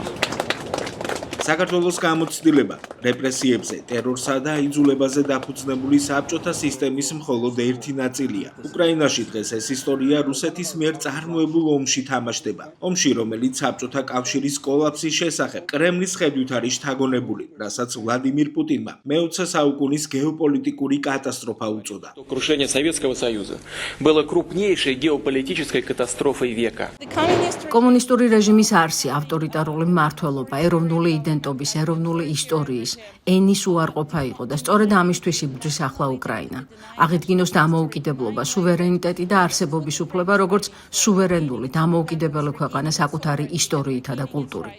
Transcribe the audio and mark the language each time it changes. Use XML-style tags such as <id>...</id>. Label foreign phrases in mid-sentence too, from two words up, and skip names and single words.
<ka>საქართველოს გამოცდილება რეპრესიებზე, ტერორსა და აიძულებაზე დაფუძნებული საბჭოთა სისტემის მხოლოდ ერთი ნაწილია. უკრაინაში დღეს ეს ისტორია რუსეთის მიერ წარმოებულ ომში თამაშდება. ომში, რომელიც საბჭოთა კავშირის კოლაფსის შესახებ კრემლის ხედვით არის შთაგონებული, რასაც ვლადიმირ პუტინმა მე-20 საუკუნის გეოპოლიტიკური კატასტროფა უწოდა.</ka> <ru>Крушение Советского Союза было крупнейшей геополитической катастрофой века.</ru> <ka>კომუნისტური რეჟიმის არსი, ავტორიტარული მმართველობა, ეროვნული იდენტობის, ეროვნული ისტორიის, ენის უარყოფა იყო და სწორედ ამისთვის იბრძვის ახლა უკრაინა. აღიდგინოს დამოუკიდებლობა, სუვერენიტეტი და არსებობის უფლება, როგორც სუვერენული, დამოუკიდებელი ქვეყანა საკუთარი ისტორიითა და კულტურით.</ka>